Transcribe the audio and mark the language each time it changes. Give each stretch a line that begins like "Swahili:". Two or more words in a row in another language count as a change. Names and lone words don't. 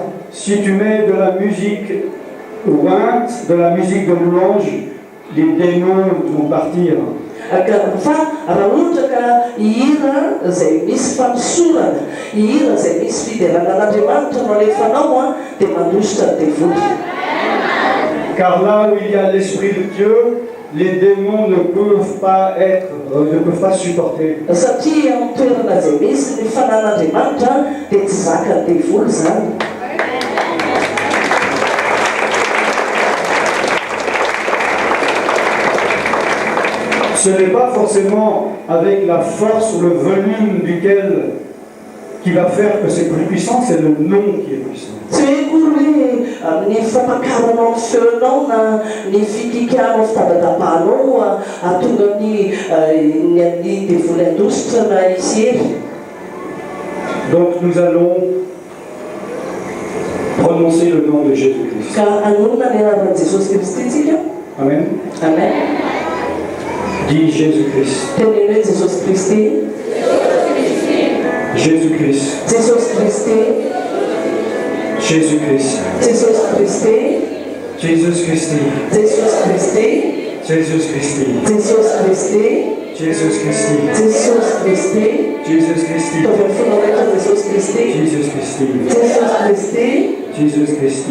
French: si tu mets de la musique ointe, de la musique de louange, les démons vont partir.
Malagasy: Fa raha ohatra ka hihira izay misy fanosorana, hihira izay misy fideranan'Andriamanitra no alefanao dia mandositra ny devoly.
French: Car là où il y a l'Esprit de Dieu, les démons ne peuvent pas supporter.
Malagasy: Satria amin'ny toerana izay misy ny fanan'Andriamanitra dia tsy zaka ny devoly zany.
French: Ce n'est pas forcément avec la force ou le volume qui va faire que c'est plus puissant, c'est le nom qui est puissant.
Malagasy: Tsy hoe ny famakaranao ny feonao na ny fikikanao fitadatapahanao atonga ny amin'ny devoly andositra na izy ery.
French: Donc nous allons prononcer le nom de Jésus-Christ.
Malagasy: Ka anonona ny anaran'i Jesosy Kristy tsika. Amen. Amen.
French: Dis Jésus-Christ. Tenez-le Jesosy Kristy. Jésus-Christ.
Malagasy: Jesosy Kristy.
French: Jésus-Christ.
Malagasy: Jesosy Kristy.
French: Jésus Christi.
Malagasy: Jesosy Kristy.
French: Jésus Christi.
Malagasy: Jesosy Kristy.
French: Jésus Christi.
Malagasy: Jesosy Kristy.
French: Jésus Christi.
Malagasy: Tobia fonao Jesosy Kristy.
French: Jésus Christi.
Malagasy: Jesosy Kristy.
French: Jésus Christi.